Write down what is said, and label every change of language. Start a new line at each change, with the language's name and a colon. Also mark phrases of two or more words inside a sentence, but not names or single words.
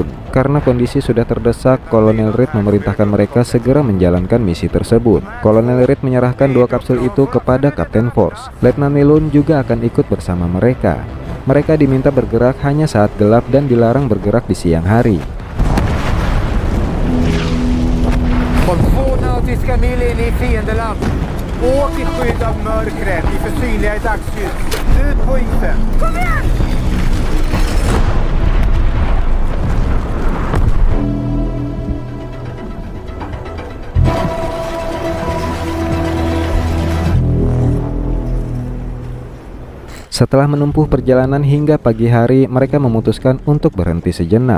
Indonesian: Karena kondisi sudah terdesak, Kolonel Reed memerintahkan mereka segera menjalankan misi tersebut. Kolonel Reed menyerahkan 2 kapsul itu kepada Kapten Force. Letnan Milun juga akan ikut bersama mereka. Mereka diminta bergerak hanya saat gelap dan dilarang bergerak di siang hari.
Swedish: Åk i skydd av mörkret, vi är för synliga i dagsljus. Ut på isen! Kom igen!
Indonesian: Setelah menempuh perjalanan hingga pagi hari, mereka memutuskan untuk berhenti sejenak.